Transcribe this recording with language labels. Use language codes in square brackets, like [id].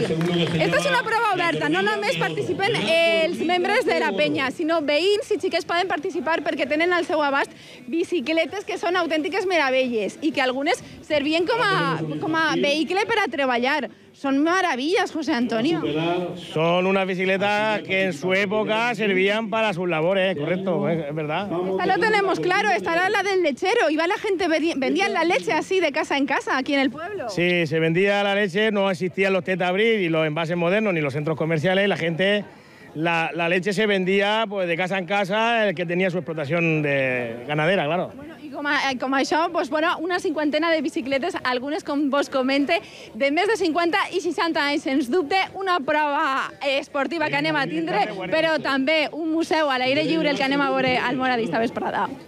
[ca] Esta és una prova oberta, no només participen els membres de la penya, sinó veïns i xiquets poden participar perquè tenen al seu abast bicicletes que són autèntiques meravelles i que algunes servien com a vehicle per a treballar. [es] Son maravillas, José Antonio. Son unas bicicletas que en su época servían para sus labores, correcto, es verdad. Esta lo tenemos claro, esta era la del lechero. Iba la gente, vendían la leche así de casa en casa, aquí en el pueblo. Sí, se vendía la leche, no existían los tetabris y los envases modernos ni los centros comerciales. La gente, la leche se vendía pues, de casa en casa, el que tenía su explotación ganadera, claro. [ca] Bueno, i com això, doncs, bueno, una cinquantena de bicicletes, algunes, com vos comente, de més de 50 i 60 anys, sens dubte, una prova esportiva que anem a tindre, però també un museu a l'aire lliure el que anem a veure al Almoradí esta vesprada.